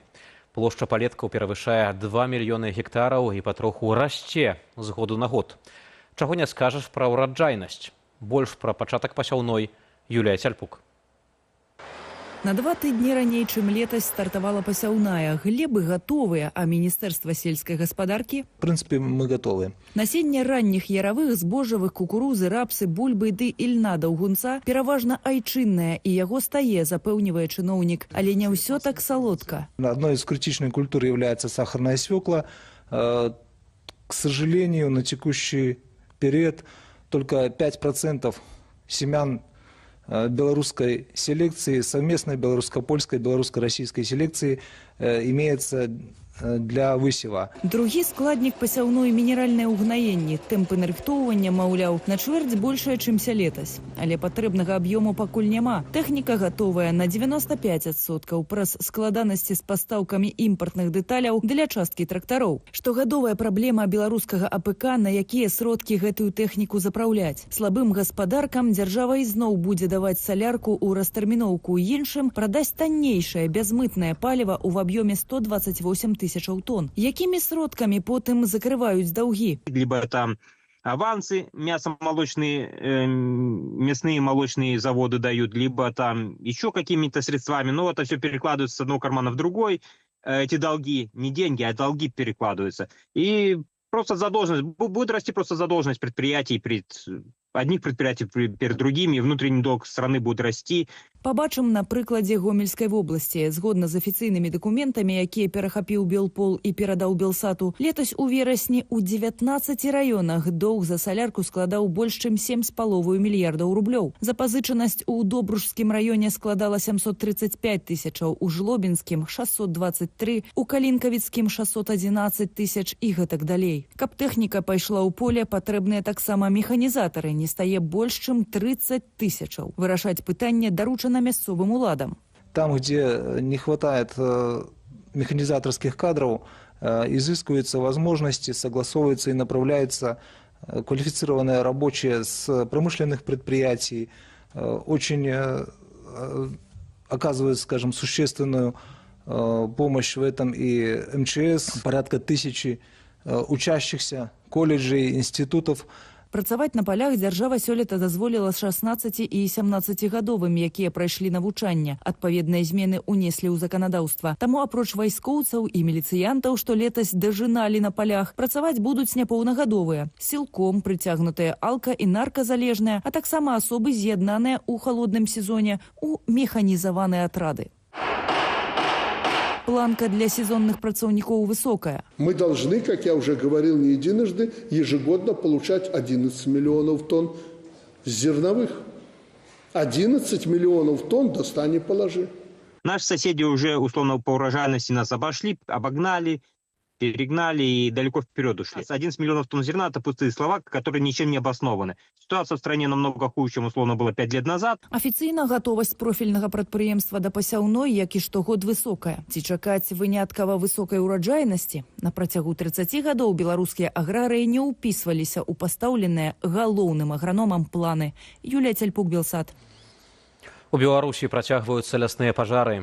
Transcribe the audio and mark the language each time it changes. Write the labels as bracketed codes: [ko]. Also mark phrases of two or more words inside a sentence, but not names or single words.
[be] Плошча палеткаў перавышае 2 мільёны гектараў і патроху расце з году на год. Чаго не скажаш пра ўраджайнасць. Больш пра пачатак пасяўной Юлія Цяльпук. На 2 тыдні раней, чым летась, стартавала пасяўная. Глебы гатовыя, а Міністэрства сельскай гаспадаркі? [ru] В принципе, мы готовы. [be] Насенне ранніх яравых, збожжавых, кукурузы, рапсы, бульбы ды ільна даўгунца пераважна айчыннае, і яго стае, запэўнівае чыноўнік. Але не ўсё так салодка. [ru] Одной из критичных культур является сахарная свекла. К сожалению, на текущий период только 5% семян белорусской селекции, совместной белорусско-польской, белорусско-российской селекции имеется для высева. [be] Другі складнік пасяўной мінеральнае ўгнаенне. Тэмпы нарыхтоўвання, маўляў, на чвэрць большая, чымся летась. Але патрэбнага аб'ёму пакуль няма. Тэхніка гатовая на 95%, праз складанасці з пастаўкамі імпартных дэталяў для часткі трактароў. Штогадовая праблема беларускага АПК, на якія сродкі гэтую тэхніку запраўляць. Слабым гаспадаркам дзяржава ізноў будзе даваць салярку ў растэрміноўку, іншым прадасць таннейшае бязмытнае паліва ў аб'ёме 128 000 тонн. Якімі сродкамі потым закрываюць даўгі? [ru] Либо это авансы, мясные молочные заводы дают, либо там еще какими-то средствами. Но это все перекладывается с одного кармана в другой. Эти долги, не деньги, а долги перекладываются. И просто задолженность, будет расти просто задолженность предприятий одних предприятий перед другими, внутренний долг страны будет расти. [be] Пабачым на прыкладзе Гомельскай вобласці. Згодна з афіцыйнымі дакументамі, якія перахапіў Белпол і перадаў Белсату, летась у верасні ў 19 раёнах доўг за салярку складаў больш чым 7,5 мільярдаў рублёў. Запазычанасць у Добружскім раёне складала 735 000, у Жлобінскім 623, у Калінкавіцкім 611 000 і гэтак далей. Каб тэхніка пайшла ў поле, патрэбныя таксама механізатары, не стае больш чым 30 000. Вырашаць пытанне даручана мясцовым уладам. [ru] Там, где не хватает механизаторских кадров, изыскиваются возможности, согласовываются и направляются квалифицированные рабочие с промышленных предприятий, очень оказывают, скажем, существенную помощь в этом и МЧС, порядка 1000 учащихся колледжей, институтов. [be] Працаваць на палях дзяржава сёлета дазволіла 16 і 17гадовым, якія прайшлі навучанне. Адпаведныя змены унеслі ў заканадаўства. Таму апроч вайскоўцаў і міліцыянтаў, што летась дажыналі на палях, працаваць будуць непаўнагадовыя, сілком прыцягнутыя алка- і нарказалежныя, а таксама асобы з'яднаныя ў халодным сезоне ў механізаваныя атрады. Планка для сезонных працаўнікоў высокая. [ru] Мы должны, как я уже говорил не единожды, ежегодно получать 11 миллионов тонн зерновых. 11 миллионов тонн достань и положи. Наши соседи уже условно по урожайности нас обошли, обогнали, перегнали и далеко вперед ушли. 11 миллионов тонн зерна – это пустые слова, которые ничем не обоснованы. Ситуация в стране намного хуже, чем условно было 5 лет назад. [be] Афіцыйна гатовасць профільнага прадпрыемства да пасяўной, як і штогод высокая. Ці чакаць выняткава высокай ураджайнасці? На працягу 30 гадоў беларускія аграрыі не ўпісваліся ў пастаўленыя галоўным аграномам планы. Юлія Цяльпук, Белсат. У Беларусі працягваюцца лясныя пажары.